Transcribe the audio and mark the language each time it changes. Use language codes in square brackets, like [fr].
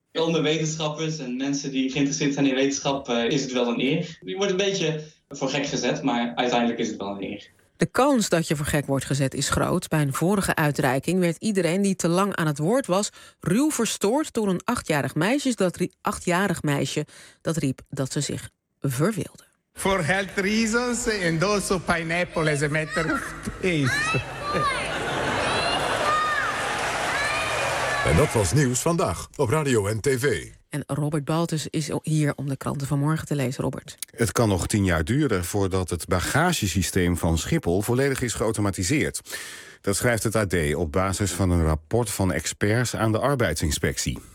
[nl] Onder wetenschappers en mensen die geïnteresseerd zijn in wetenschap is het wel een eer. Je wordt een beetje voor gek gezet, maar uiteindelijk is het wel een eer. De kans dat je voor gek wordt gezet is groot. Bij een vorige uitreiking werd iedereen die te lang aan het woord was ruw verstoord door een achtjarig meisje dat riep dat ze zich verveelde. [en] For health reasons and also pineapple as a matter of taste. [nl] En dat was Nieuws Vandaag op Radio en TV. En Robert Baltus is hier om de kranten van morgen te lezen, Robert. Het kan nog 10 jaar duren voordat het bagagesysteem van Schiphol volledig is geautomatiseerd. Dat schrijft het AD op basis van een rapport van experts aan de arbeidsinspectie.